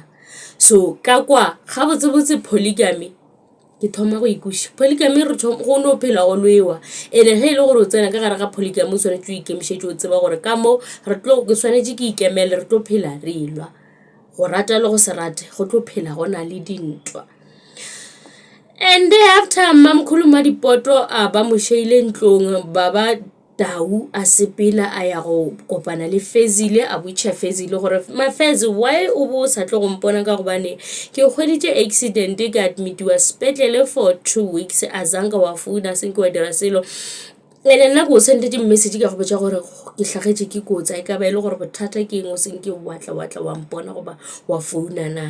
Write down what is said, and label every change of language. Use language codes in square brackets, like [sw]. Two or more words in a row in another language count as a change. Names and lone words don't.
[nso] So ka kwa ga botsebotse polygamy ke thoma go ikuša polygamy re go no phela go lwewa ene ge ile gore o tsena ka gare ga polygamy o tshwanetse o ikemišetše o tseba gore ka mo re tlo ke tshwanetse ke ikemele re tlo phela re lwa go rata le go se rate go tlo phela go na le dintwa. [en] And after [nso] mamkhulu madipoto ba mo sheile ntlong baba Dau a sepela a ya go kopana le Fezile a botša Fezile gore Mafezi why o bo sa tlo go mpona ka gobane ke hweditše accident ka admitiwa sepetlele [en] for 2 weeks [nso] a zanka wa founa senke wa dira selo ene nna go sendetse message ka go botša gore ke hlagetše ke kotsi a ka ba ile gore bothata ke eng o senke watla wa mpona goba wa founa na.